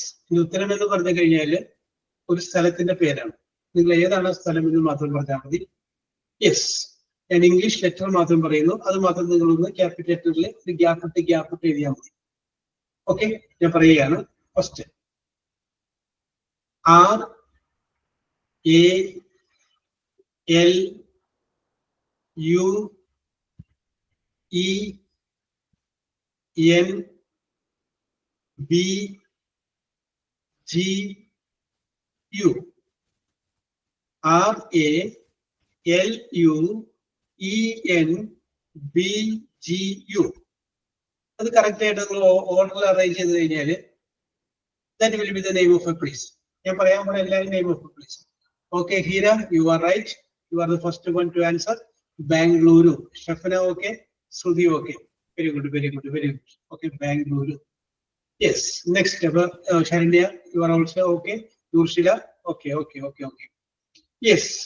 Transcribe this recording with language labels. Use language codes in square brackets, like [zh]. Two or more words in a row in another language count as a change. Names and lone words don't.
[ml] ഇനി ഉത്തരം എന്ന് പറഞ്ഞു കഴിഞ്ഞാൽ ഒരു സ്ഥലത്തിന്റെ പേരാണ്. നിങ്ങൾ ഏതാണ് സ്ഥലം എന്ന് മാത്രം പറഞ്ഞാൽ മതി. യെസ്, ഞാൻ [en] English letter [ml] മാത്രം പറയുന്നു, അത് മാത്രം നിങ്ങളൊന്ന് ക്യാപിറ്റൽ ലെറ്ററിൽ ഒരു ഗ്യാപ്പിട്ട് എഴുതിയാൽ മതി. ഓക്കെ, ഞാൻ പറയുകയാണ്. ഫസ്റ്റ് [en] R A L U E N B G U. R A L U E N B G U. [ml] അത് കറക്റ്റ് ആയിട്ട് നിങ്ങൾ ഓർഡറിൽ അറേഞ്ച് ചെയ്ത് കഴിഞ്ഞാൽ [en] that will be the name of a place. [ml] ഞാൻ പറയാൻ പോലെ എല്ലാവരും [en] name of a place. Okay, Hira, you are right. You are the first one to answer. Bangalore. Shafna, okay. Sudhi, okay. Very good. Okay, Bangalore. Yes. Next, Sharanya, you are also okay. Urshila, okay. Yes.